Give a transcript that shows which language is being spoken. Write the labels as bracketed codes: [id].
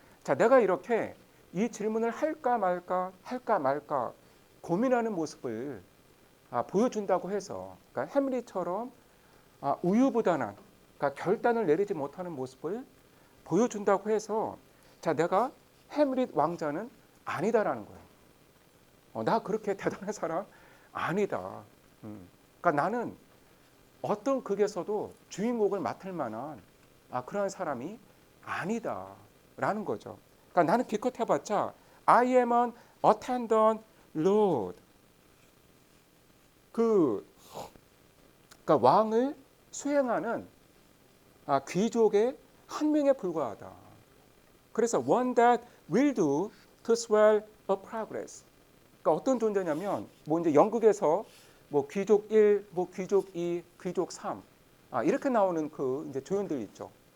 [ko] 자, 내가 이렇게 이 질문을 할까 말까 고민하는 모습을 보여준다고 해서, 그러니까 햄릿처럼 우유부단한, 그러니까 결단을 내리지 못하는 모습을 보여준다고 해서, 자, 내가 햄릿 왕자는 아니다라는 거예요. 나 그렇게 대단한 사람 아니다. 그러니까 나는 어떤 극에서도 주인공을 맡을 만한 그러한 사람이 아니다라는 거죠. 그러니까 나는 기껏 해봤자 [en] I am an attendant lord. [ko] 그러니까 왕을 수행하는 귀족의 한 명에 불과하다. 그래서 [en] one that will do to swell a progress. [ko] 그러니까 어떤 존재냐면 뭐 이제 영국에서 뭐 귀족 1, 뭐 귀족 2, 귀족 3 이렇게 나오는 그 이제 조연들 있죠.